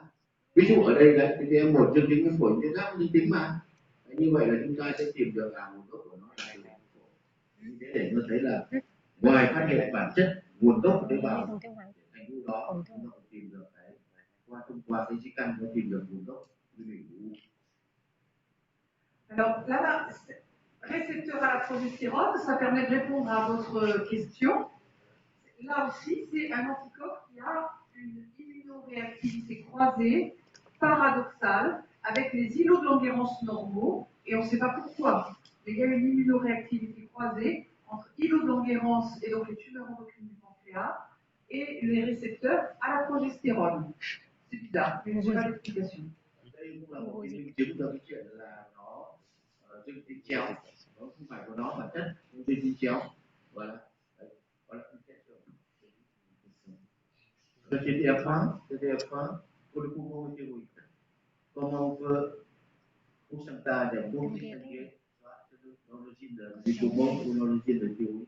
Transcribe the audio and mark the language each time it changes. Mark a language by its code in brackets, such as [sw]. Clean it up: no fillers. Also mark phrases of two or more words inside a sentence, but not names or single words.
[vi] Ví dụ ở đây đấy, TDM1 dương tính với phổi, tuyến giáp dương tính mà. Đấy, như vậy là chúng ta sẽ tìm được nguồn gốc của nó là từ phổi. Như thế để nó thấy là ngoài phát hiện bản chất nguồn gốc của tế bào thành u đó, chúng ta còn tìm được thông qua cái di căn nó tìm được nguồn gốc của u. [fr] Alors là, récepteur à la progestérone, ça permet de répondre à votre question. Là aussi, c'est un anticorps qui a une immunoréactivité croisée, paradoxale, avec les îlots de Langerhans normaux, et on ne sait pas pourquoi, mais il y a une immunoréactivité croisée entre îlots de Langerhans et donc les tumeurs endocrines du pancréas et les récepteurs à la progestérone. C'est bizarre, mais je n'ai pas d'explication. [vi] Đây cũng là một cái minh chứng cho cái chuyện là nó dương tính chéo, nó không phải của nó bản chất, nó dương tính chéo. [fr] Voilà. Le TDF1, pour le poumon thyroïde. Comment on peut pourcentage pour distinguer l'origine du poumon ou l'origine de thyroïde?